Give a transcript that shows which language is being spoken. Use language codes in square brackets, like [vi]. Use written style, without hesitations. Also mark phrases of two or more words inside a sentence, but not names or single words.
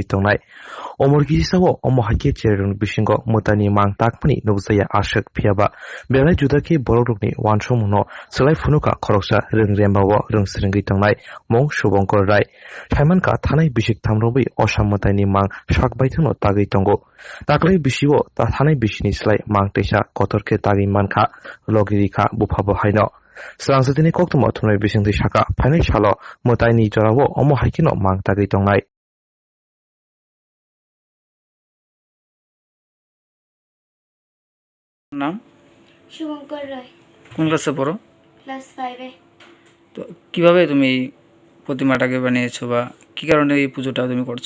[trp] tongnai omorgisao omo haike jerung bisingo mutani mang takpani nukjaya ashak phiaba belai judaki borokni wansomuno slai phunuka khoroksa rengrembabo rungsringui tongnai mong subongkor rai thaimanka thanai bisik thamrobi osamataini mang sakbaithuno tagui tongo taklai bisio ta thanai bisini slai mang teisa kotorke tagi manka logirika bufabo haino Srangsatini koktumo thumai bisingti saka phainai salo motaini jorawo omo haikino mang tagui tongnai [bn] নাম শুভঙ্কর রায় কোন ক্লাসে পড়ো? ক্লাস 5-এ। তো কিভাবে তুমি এই প্রতিমাটাকে বানিয়েছো বা কি কারণে এই পুজোটা তুমি করছো?